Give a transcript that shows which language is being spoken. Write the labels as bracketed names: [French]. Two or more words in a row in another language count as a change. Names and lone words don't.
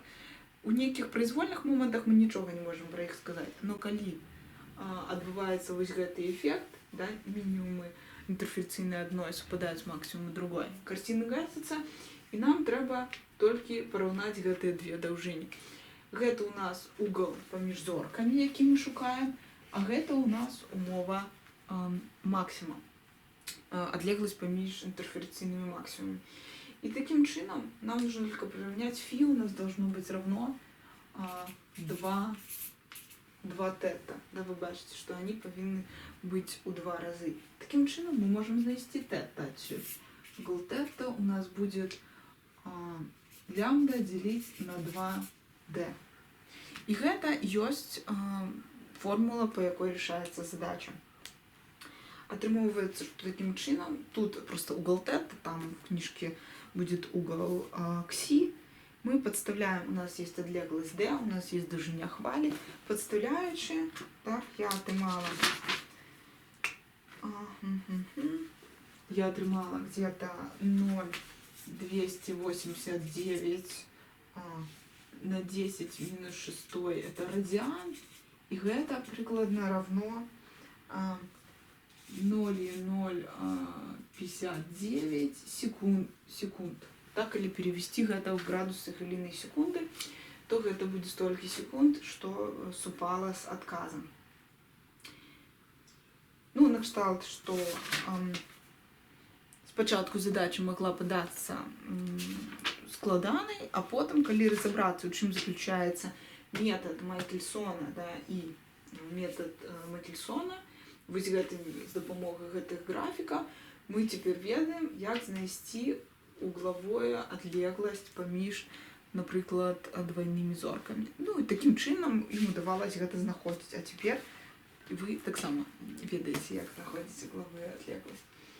[Belarusian] У нейкіх прайзвольных момантах мы нічога не можам пра іх сказаць, но калі адбываецца вось гэты эфект, да, мінімумы інтэрферэнцыйнай адной супадаюць з максімуму другой, карціны гасяцца, і нам трэба толькі параўнаць гэтыя две даўжыні. Гэта ў нас угол паміж зоркамі, які мы шукаем, а гэта ў нас умова максіма, адлегласць паміж інтэрферэнцыйнымі максімумамі. [Russian] И таким чином нам нужно только приравнять фи, у нас должно быть равно 2 тета. Да, вы бачите, что они повинны быть у 2 разы. Таким чином мы можем знайти тета отсюда. Угол тета у нас будет лямбда делить на 2d. И это есть формула, по якой решается задача. Атрымоўваецца, что таким чином, тут просто угол тета, там в книжке будет угол кси, мы подставляем, у нас есть отлеглость d, у нас есть даўжыня хвалі, подставляючи, так, я атрымала где-то 0,289 на 10 минус 6, это радиан, и это прикладно равно 0,059 секунд. Так, или перевести это в градусы хвилины секунды, то это будет столько секунд, что супало с отказом. [Belarusian] Ну, на кшталт, [Russian] что спочатку задача могла податься складанай, а потом, коли разобраться, у чым заключается метод Майкельсона, [Belarusian] да, и метод Майкельсона, вось гэтымі, з дапамогай гэтых графікаў мы цяпер ведаем, як знайсці угловую адлегласць паміж, напрыклад, двойнымі зоркамі. Ну і такім чынам ім удавалось гэта знаходзіць. А цяпер вы таксама ведаеце, як знаходзіць угловую адлегласць.